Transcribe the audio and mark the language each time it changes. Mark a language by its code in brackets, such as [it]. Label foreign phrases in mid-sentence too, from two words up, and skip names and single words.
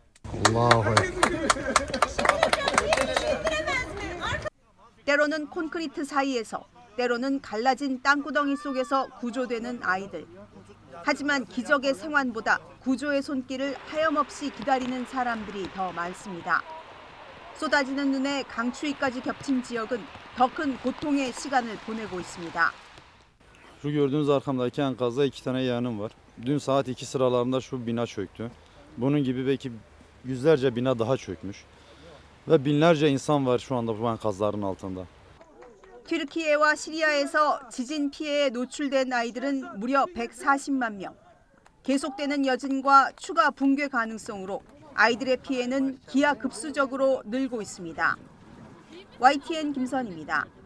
[ko] 때로는 콘크리트 사이에서, 때로는 갈라진 땅구덩이 속에서 구조되는 아이들. 하지만 기적의 생환보다 구조의 손길을 하염없이 기다리는 사람들이 더 많습니다. 쏟아지는 눈에 강추위까지 겹친 지역은 더 큰 고통의 시간을 보내고 있습니다. [tr] Şu gördüğünüz arkamdaki enkazda 2 tane yeğenim var. Dün saat 2 sıralarında şu bina çöktü. Bunun gibi belki yüzlerce bina daha çökmüş. Ve binlerce insan var şu anda bu enkazların altında. [ko] 튀르키예와 시리아에서 지진 피해에 노출된 아이들은 무려 140만 명. 계속되는 여진과 추가 붕괴 가능성으로 아이들의 피해는 기하급수적으로 늘고 있습니다. YTN 김선입니다.